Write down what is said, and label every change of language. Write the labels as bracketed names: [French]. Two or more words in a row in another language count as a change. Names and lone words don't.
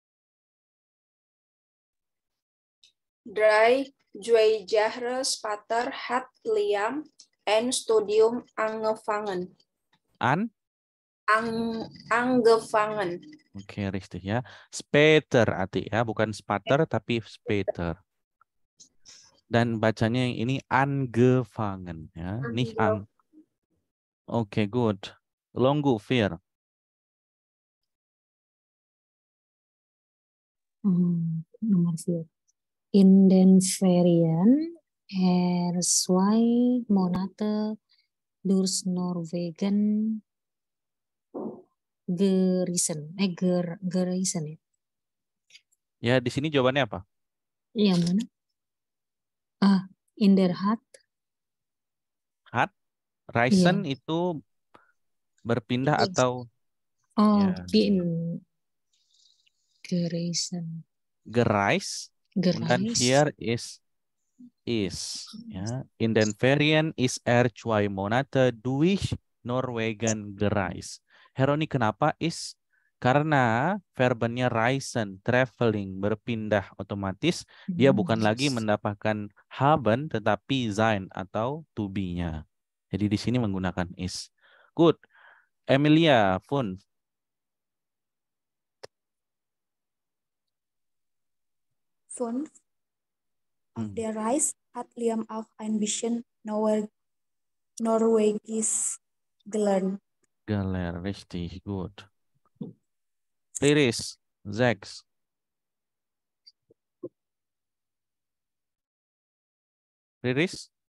[German] Drei Jahrespater hat Liam ein Studium angefangen. Angefangen. [Indonesian] Oke, richtig ya. [German] Später, [Indonesian] Ati ya, bukan spater tapi später. Dan bacanya yang ini angefangen ya. [German] Nicht an. [English] Oke, good. Longgu, Fir. [Indonesian] Nomor 4. [German] In den Ferien zwei Monate durch Norwegen gereisen. Gereisen ya. [Indonesian] Ya, di sini jawabannya apa? Yang mana? [German] In der Hat. Hat? Reisen [Indonesian] Iya. itu berpindah atau? Oh, ya. [German] in gereisen. Gereis. Und dann hier is. Ja. In den Ferien ist zwei Monate durch Norwegen gereist. [Indonesian] Heroni, kenapa is? Karena verbnya reisen, traveling, berpindah otomatis. Dia bukan lagi mendapatkan haben, tetapi sein atau [English] to be- [Indonesian] nya. Jadi di sini menggunakan is. [English] Good. Emilia, Fun. [German] Fun. Auf der Reise hat Liam auch ein bisschen Norwegisch gelernt. Gelernt, richtig, gut. Riris, 6. Riris?